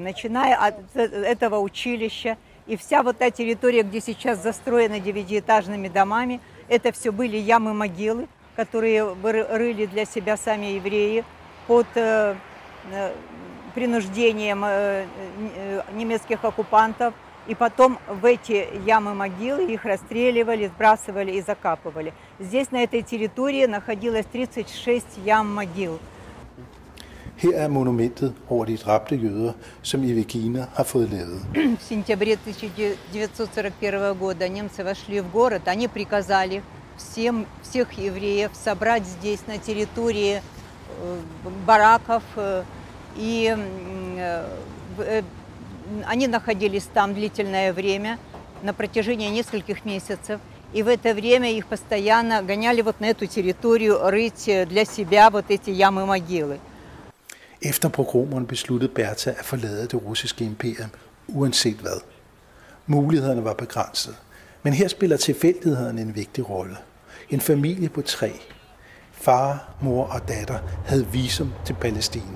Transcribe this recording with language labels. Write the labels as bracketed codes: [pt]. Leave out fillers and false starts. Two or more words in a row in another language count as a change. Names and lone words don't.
[ru] Начиная от этого училища и вся вот та территория, где сейчас застроена 9-этажными домами, это все были ямы-могилы, которые рыли для себя сами евреи под принуждением немецких оккупантов. И потом в эти ямы-могилы их расстреливали, сбрасывали и закапывали. Здесь, на этой территории, находилось 36 ям-могил. [da] Her er monumentet over de dræbte jøder, som Evgenia har fået lavet. [ru] В сентябре 1941 года немцы вошли в город. Они приказали всех евреев собрать здесь, на территории бараков. И они находились там длительное время, на протяжении нескольких месяцев. И в это время их постоянно гоняли вот на эту территорию рыть для себя вот эти ямы-могилы. [da] Efter pogromerne besluttede Berta at forlade det russiske imperium, uanset hvad. Mulighederne var begrænsede, men her spiller tilfældighederne en vigtig rolle. En familie på 3, far, mor og datter, havde visum til Palæstina.